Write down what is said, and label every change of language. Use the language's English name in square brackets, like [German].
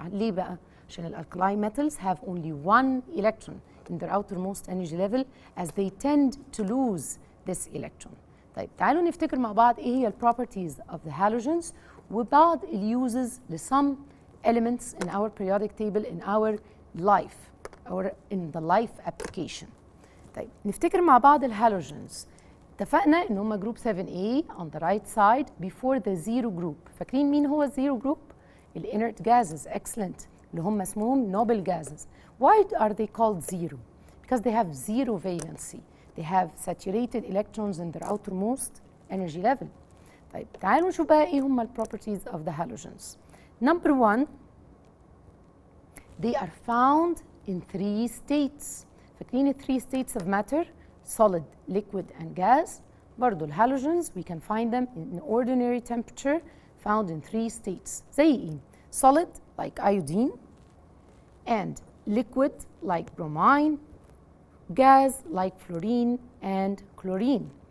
[Arabic] ليه بقى؟ عشان الالكالاي [English] metals have only 1 electron in their outermost energy level as they tend to lose this electron. [Arabic] طيب تعالوا نفتكر مع بعض ايه هي [English] properties of the halogens وبعض uses لsome elements in our periodic table in our life or in the life application. [Arabic] طيب نفتكر مع بعض الهالوجنز. اتفقنا ان هم [English] group 7A on the right side before the zero group. [Arabic] فاكرين مين هو الزيرو جروب؟ الinert gases. [English] Excellent. [Arabic] اللي هم اسمهم noble gases. [English] Why are they called zero? Because they have zero valency. They have saturated electrons in their outermost energy level. [Arabic] طيب تعالوا نشوف بقى ايه هم [English] properties of the halogens. Number 1, they are found in 3 states. فاكرين 3 states of matter, solid, liquid and gas. برضو halogens we can find them in ordinary temperature found in 3 states. [Arabic] زي ايه؟ [English] solid like iodine and liquid like bromine, gas like fluorine and chlorine.